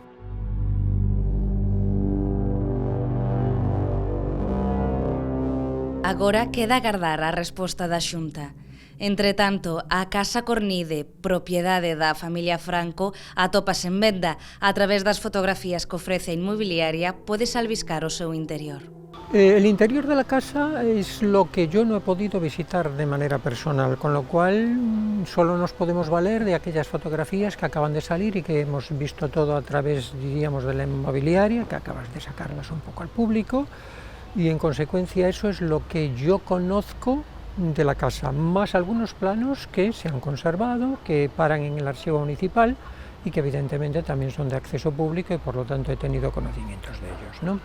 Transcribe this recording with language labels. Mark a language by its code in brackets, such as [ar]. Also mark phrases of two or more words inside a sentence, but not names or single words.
[gl] Agora queda agardar a resposta da Xunta. Entre tanto, a Casa Cornide, propiedade da familia Franco, atópase en venda. A través das fotografías que ofrece a inmobiliaria, podes albiscar o seu interior. [es] El interior de la casa es lo que yo no he podido visitar de manera personal, con lo cual solo nos podemos valer de aquellas fotografías que acaban de salir y que hemos visto todo a través, diríamos, de la inmobiliaria, que acabas de sacarlas un poco al público, y en consecuencia eso es lo que yo conozco de la casa, más algunos planos que se han conservado, que paran en el archivo municipal y que evidentemente también son de acceso público y por lo tanto he tenido conocimientos de ellos, ¿no?